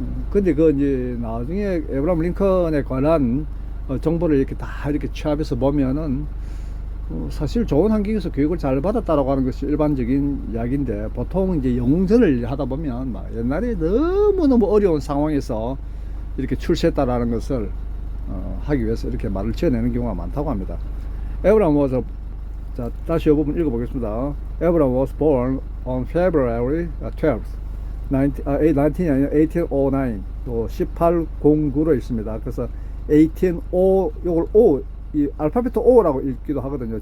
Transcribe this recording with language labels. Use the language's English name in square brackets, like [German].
[Korean] 근데 그 이제 나중에 에브라함 링컨에 관한 정보를 이렇게 다 이렇게 취합해서 보면은 사실 좋은 환경에서 교육을 잘 받았다라고 하는 것이 일반적인 이야기인데 보통 이제 영웅전을 하다 보면 막 옛날에 너무너무 어려운 상황에서 이렇게 출세했다라는 것을 하기 위해서 이렇게 말을 지어내는 경우가 많다고 합니다. 에브라함 was 자, 다시 이 부분 읽어보겠습니다. [English] Abraham was born on February 12th, 1809. [Korean] 또 1809로 있습니다. 그래서 1809, 요걸 5, 이 알파벳 5라고 읽기도 하거든요.